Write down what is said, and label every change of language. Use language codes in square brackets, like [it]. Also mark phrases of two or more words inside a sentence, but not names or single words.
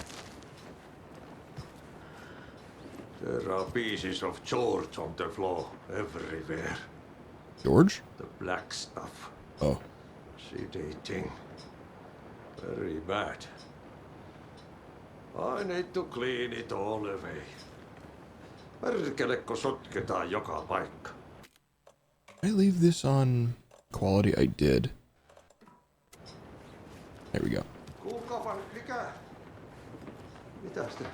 [en] There are pieces of George on the floor everywhere. George? The black stuff. Oh. Sedating. Very bad. I need to clean it all away. [fi] Perkelekko sotketaan joka paikka. [en] Did I leave this on quality? I did. There we go. [fi] Kuulkaapa nyt, mikä? Mitäs te?